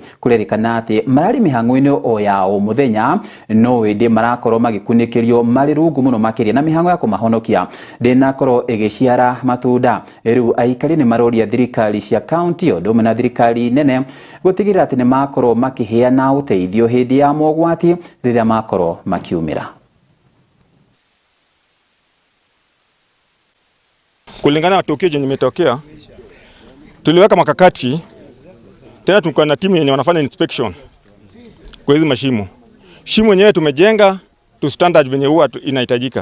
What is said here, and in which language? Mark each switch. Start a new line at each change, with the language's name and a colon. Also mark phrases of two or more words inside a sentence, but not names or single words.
Kikuyu: Kũrerĩkana atĩ mararĩ mĩhang'o-inĩ o ya o mũthenya, no ĩndĩ marakorwo magĩkunĩkĩrio marĩ rungu mũno makĩria na mĩhang'o ya kũmahonokia ndĩnakorwo ĩgĩciara matunda. Rĩu aikari nĩ maroria thirikari cia kaunti o ũndũ ũmwe na thirikari nene gũtigĩrĩra atĩ nĩ makorwo makĩheana ũteithio hĩndĩ ya mogwati rĩrĩa makorwo makiumĩra.
Swahili: Kulingana na tukio jenye limetokea, tuliweka makakati tena, tuko na timu yenye wanafanya inspection kwa hizo mashimo. Shimo yenyewe tumejenga
English: to standard
Swahili: venye huwa inahitajika.